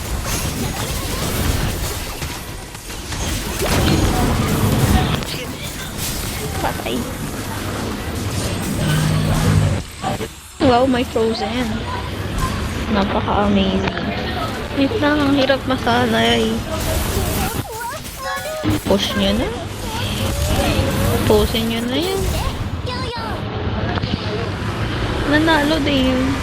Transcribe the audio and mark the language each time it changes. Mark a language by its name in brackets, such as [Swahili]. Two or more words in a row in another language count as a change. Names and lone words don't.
[Filipino] Patay. Wow, may frozen. Napaka-amazing. Wait lang, ang hirap masanay. Push nyo na. Pusin nyo na yan. [Japanese] ヨーヨー [Filipino] Nanalo din.